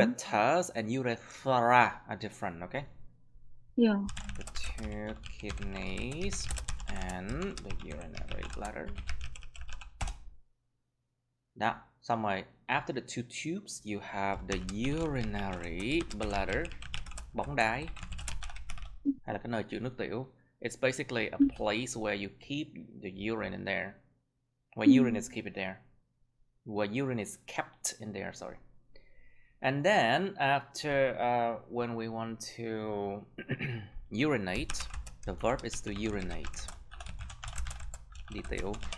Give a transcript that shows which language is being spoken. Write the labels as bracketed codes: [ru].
[en] Ureters and urethra are different, okay? Yeah. The two kidneys and the urinary bladder. [vi] Đó, xong rồi. [en] After the two tubes, you have the urinary bladder, [vi] bóng đái, hay là cái nơi chứa nước tiểu. [en] It's basically a place where you keep the urine in there. Where urine is kept there. Where urine is kept in there, sorry. And then after when we want to urinate, the verb is to urinate. [vi] Đi tiểu.